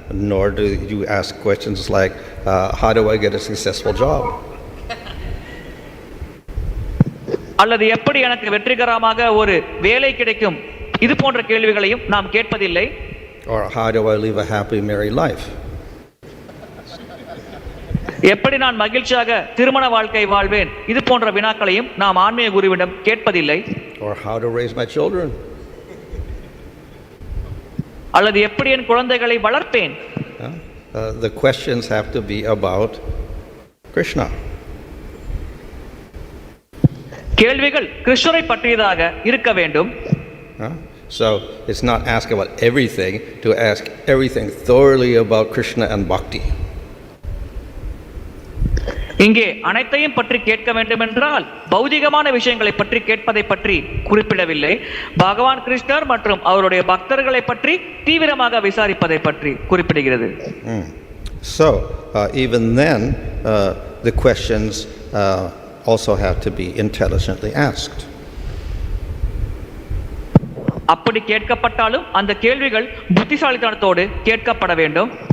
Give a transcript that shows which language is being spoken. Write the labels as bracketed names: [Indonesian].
[English] Nor do you ask questions like how do I get a successful job? [Tamil] அல்லது எப்படி எனக்கு வெற்றிகரமாக ஒரு வேலை கிடைக்கும், இது போன்ற கேள்விகளையும் நாம் கேட்பதில்லை. [English] Or how do I live a happy married life? [Tamil] எப்படி நான் மகிழ்ச்சியாக திருமண வாழ்க்கை வாழ்வேன், இது போன்ற வினாக்களையும் நாம் ஆன்மீக குருவிடம் கேட்பதில்லை. [English] Or how to raise my children? [Tamil] அல்லது எப்படி என் குழந்தைகளை வளர்ப்பேன். [English] The questions have to be about Krishna. [Tamil] கேள்விகள் கிருஷ்ணரை பற்றியதாக இருக்க வேண்டும். [English] So it's not ask about everything, to ask everything thoroughly about Krishna and Bhakti. [Tamil] இங்கே அனைத்தையும் பற்றி கேட்க வேண்டும் என்றால் பௌதிகமான விஷயங்களை பற்றி கேட்பதை பற்றி குறிப்பிடவில்லை. பகவான் கிருஷ்ணர் மற்றும் அவருடைய பக்தர்களை பற்றி தீவிரமாக விசாரிப்பதை பற்றி குறிப்பிடுகிறது. [English] So even then the questions also have to be intelligently asked. [Tamil] அப்படி கேட்கப்பட்டாலும் அந்த கேள்விகள் புத்திசாலித்தனத்தோடு கேட்கப்பட வேண்டும்.